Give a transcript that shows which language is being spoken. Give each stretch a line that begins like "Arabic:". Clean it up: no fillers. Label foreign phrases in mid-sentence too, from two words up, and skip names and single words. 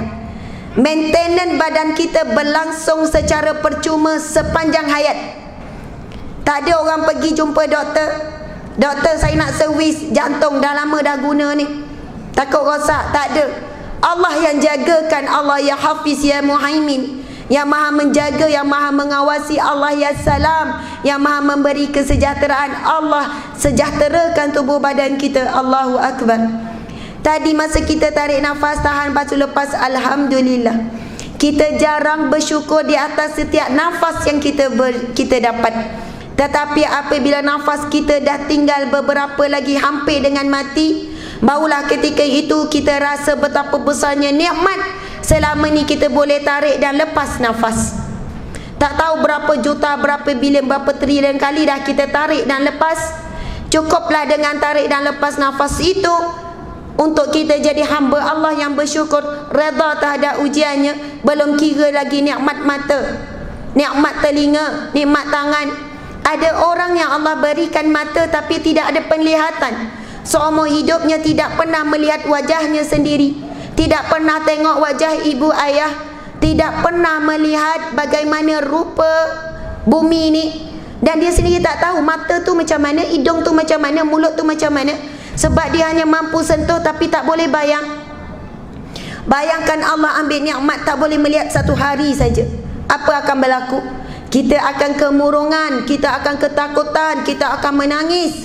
Malay: Maintenance badan kita berlangsung secara percuma sepanjang hayat. Tak ada orang pergi jumpa doktor, "Doktor, saya nak servis jantung, dah lama dah guna ni, takut rosak." Tak ada. Allah yang jagakan.
Arabic: الله يا حفيظ يا مهيمن,
Malay: yang maha menjaga, yang maha mengawasi.
Arabic: الله يا سلام,
Malay: yang maha memberi kesejahteraan. Allah sejahterakan tubuh badan kita.
Arabic: الله أكبر.
Malay: Tadi masa kita tarik nafas, tahan, lepas tu lepas, alhamdulillah. Kita jarang bersyukur di atas setiap nafas yang kita dapat. Tetapi apabila nafas kita dah tinggal beberapa lagi hampir dengan mati, barulah ketika itu kita rasa betapa besarnya nikmat selama ni kita boleh tarik dan lepas nafas. Tak tahu berapa juta, berapa bilion, berapa trilion kali dah kita tarik dan lepas. Cukuplah dengan tarik dan lepas nafas itu untuk kita jadi hamba Allah yang bersyukur, redha terhadap ujiannya. Belum kira lagi nikmat mata, nikmat telinga, nikmat tangan. Ada orang yang Allah berikan mata tapi tidak ada penglihatan. Seumur hidupnya tidak pernah melihat wajahnya sendiri, tidak pernah tengok wajah ibu ayah, tidak pernah melihat bagaimana rupa bumi ini. Dan dia sendiri tak tahu mata tu macam mana, hidung tu macam mana, mulut tu macam mana. Sebab dia hanya mampu sentuh tapi tak boleh bayang. Bayangkan Allah ambil nikmat tak boleh melihat satu hari saja. Apa akan berlaku? Kita akan kemurungan, kita akan ketakutan, kita akan menangis.